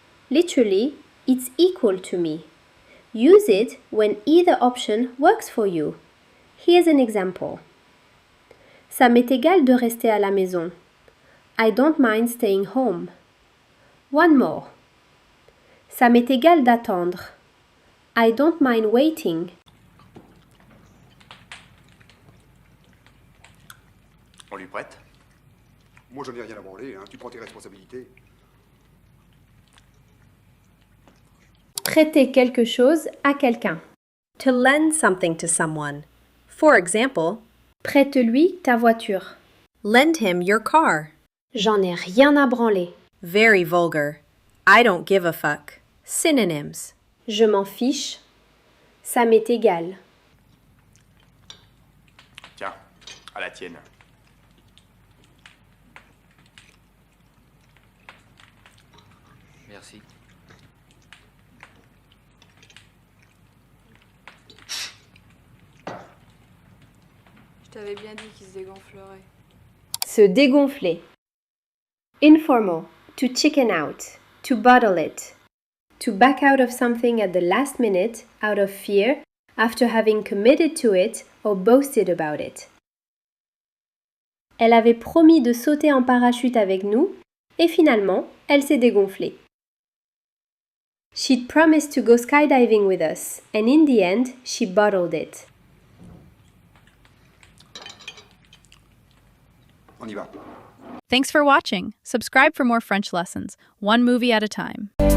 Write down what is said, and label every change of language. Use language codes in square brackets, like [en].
[en] Literally, it's equal to me. Use it when either option works for you. Here's an example. [fr] Ça m'est égal de rester à la maison. [en] I don't mind staying home. One more. [fr] Ça m'est égal d'attendre. [en] I don't mind waiting. [fr] On lui prête? Moi, je n'ai rien à branler, hein. Tu prends tes responsabilités. Prêter quelque chose à quelqu'un. [en] To lend something to someone. For example, [fr] prête-lui ta voiture. [en] Lend him your car. [fr] J'en ai rien à branler. [en] Very vulgar. I don't give a fuck. Synonyms. [fr] Je m'en fiche. Ça m'est égal. Tiens, à la tienne. Merci. Je t'avais bien dit qu'il se dégonflerait. [en] Se dégonfler. Informal. To chicken out. To bottle it. To back out of something at the last minute out of fear after having committed to it or boasted about it. [fr] Elle avait promis de sauter en parachute avec nous et finalement, elle s'est dégonflée. [en] She'd promised to go skydiving with us and in the end, she bottled it. [fr] On y va. [en] Thanks for watching. Subscribe for more French lessons, one movie at a time.